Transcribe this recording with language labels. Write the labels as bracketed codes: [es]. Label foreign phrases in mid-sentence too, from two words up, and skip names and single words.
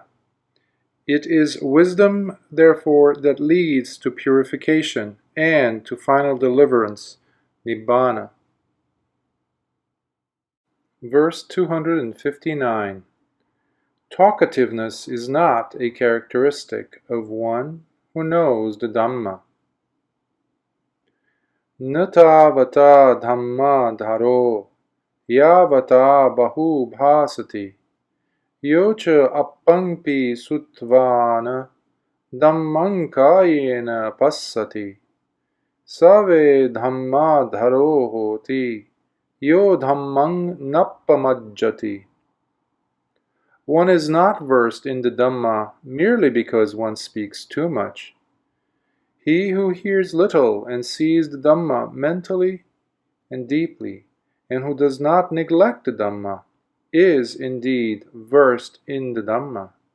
[en] It is wisdom, therefore, that leads to purification and to final deliverance, Nibbana. Verse 259. Talkativeness is not a characteristic of one who knows the Dhamma. [pi] Natavata Dhamma dharo yavata bahu bhasati yocha appangpi sutvana Dhammankayena passati save Dhamma dharo hoti yo Dhammang nappamajjati. [en] One is not versed in the Dhamma merely because one speaks too much. He who hears little and sees the Dhamma mentally and deeply, and who does not neglect the Dhamma, is indeed versed in the Dhamma.